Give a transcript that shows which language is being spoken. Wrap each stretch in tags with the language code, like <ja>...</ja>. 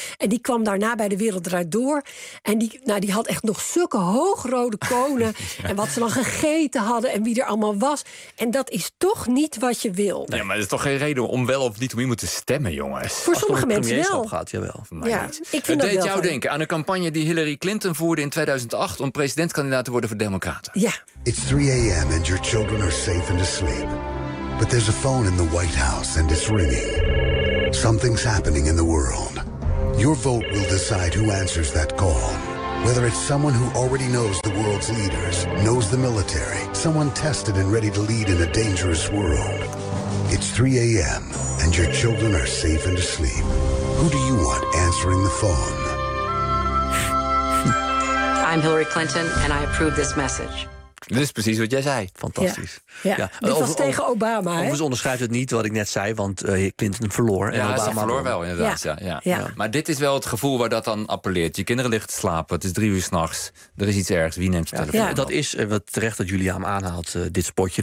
<nl>En die kwam daarna bij De Wereld Draait Door en die had echt nog zulke hoogrode konen en wat ze dan gegeten hadden en wie er allemaal was. En dat is toch niet wat je wil. Nee, maar dat is toch geen reden om wel of niet om iemand te stemmen, jongens? Voor als sommige mensen wel. Gaat, jawel. Ja, ik vind dat deed wel jou denken aan een campagne die Hillary Clinton voerde in 2008 om presidentskandidaat te worden voor Democraten.</nl> <en>Ja. It's 3 a.m. and your children are safe and asleep. But there's a phone in the White House and it's ringing. Something's happening in the world. Your vote will decide who answers that call. Whether it's someone who already knows the world's leaders, knows the military, someone tested and ready to lead in a dangerous world. It's 3 a.m. and your children are safe and asleep. Who do you want answering the phone? I'm Hillary Clinton and I approve this message.</en> <nl>Dit is precies wat jij zei. Fantastisch. Ja. Ja. Dit was tegen Obama. Overigens onderschrijft het niet wat ik net zei, want Clinton verloor. Ja, en Obama verloor wel inderdaad. Ja. Ja. Ja. Ja. Maar dit is wel het gevoel waar dat dan appelleert. Je kinderen liggen te slapen, het is 3 uur 's nachts. Er is iets ergs, wie neemt de telefoon? Ja. Dat is wat terecht dat Julia hem aanhaalt, dit spotje.</nl>